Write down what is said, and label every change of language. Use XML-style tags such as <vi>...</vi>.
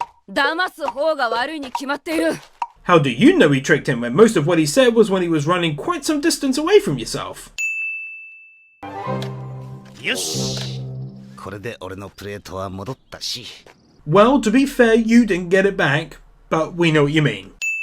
<ja>騙す方が悪いに決まっている。</ja> <en>How do you know he tricked him when most of what he said was when he was running quite some distance away from yourself?</en> <ja>よし、これで俺のプレートは戻ったし。</ja> <en>Well, to be fair, you didn't get it back, but we know what you mean.</en>